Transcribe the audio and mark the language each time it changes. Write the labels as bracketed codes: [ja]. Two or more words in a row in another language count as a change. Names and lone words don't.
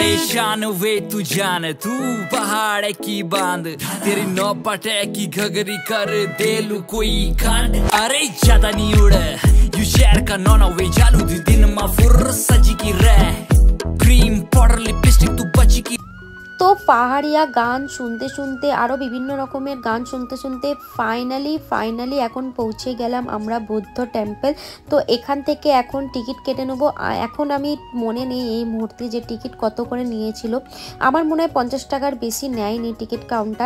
[gbm] शान वे तू जान तू पहाड़ है की बांध तेरी नौपट है की घगरी कर दे लू कोई कांड अरे ज्यादा नहीं उड़ यू शहर का नौना वे जालू दिन मा फुर सजी की रह [en] cream powder lipstick [gbm] तू बची की। [bn] তো পাহাড়িয়া গান শুনতে শুনতে আরও বিভিন্ন রকমের গান শুনতে শুনতে ফাইনালি এখন পৌঁছে গেলাম আমরা বৌদ্ধ টেম্পল। তো এখান থেকে এখন টিকিট কেটে নেবো। এখন আমি মনে নেই এই মুহূর্তে যে টিকিট কত করে নিয়েছিল, আমার মনে হয় 50 টাকার বেশি নেয়নি [en] ticket counter.